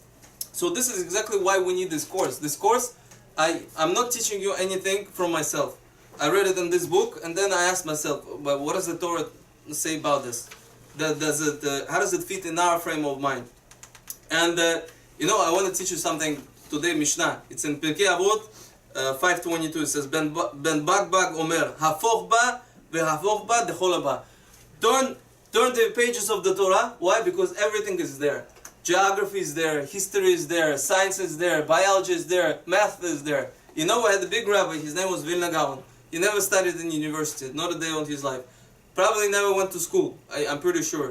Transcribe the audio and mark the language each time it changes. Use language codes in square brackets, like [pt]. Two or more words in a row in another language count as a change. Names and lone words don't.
[en] So this is exactly why we need this course. This course, I'm not teaching you anything from myself. I read it in this book, and then I asked myself, but what does the Torah say about this? How does it fit in our frame of mind? And I want to teach you something today. Mishnah. It's in Pirkei Avot 5:22. It says, [he] בן בגבג אומר הפך בה והפך בה דכלה בה. [en] Turn the pages of the Torah. Why? Because everything is there. Geography is there, history is there, science is there, biology is there, math is there. We had a big rabbi. His name was Vilna Gaon. He never studied in university, not a day of his life. Probably never went to school, I'm pretty sure.